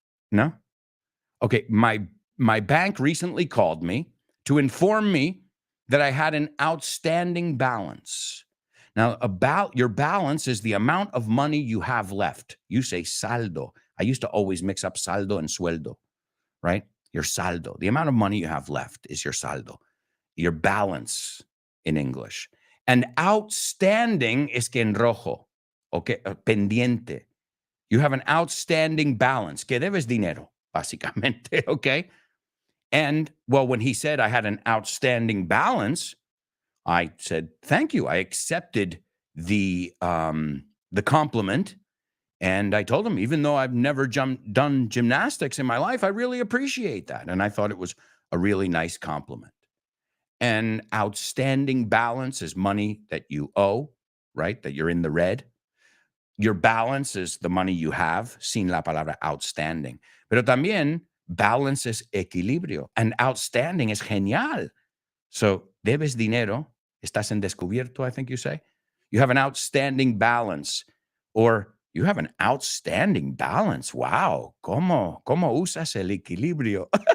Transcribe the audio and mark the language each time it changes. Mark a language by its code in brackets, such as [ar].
[en] No? Okay, my bank recently called me to inform me that I had an outstanding balance. Now, your balance is the amount of money you have left. You say saldo. I used to always mix up saldo and sueldo, right? Your saldo. The amount of money you have left is your saldo. Your balance in English. [es] And outstanding es que en rojo. Okay, pendiente. [en] You have an outstanding balance. [es] Que debes dinero, básicamente, [en] okay? And, well, when he said I had an outstanding balance, I said, thank you. I accepted the compliment. And I told him, even though I've never done gymnastics in my life, I really appreciate that. And I thought it was a really nice compliment. And outstanding balance is money that you owe, right? That you're in the red. Your balance is the money you have, [es] sin la palabra [en] outstanding. [es] Pero también balance es equilibrio. And outstanding es genial. So, debes dinero, estás en descubierto, [en] I think you say. You have an outstanding balance. Or you have an outstanding balance. Wow. [es] ¿Cómo usas el equilibrio?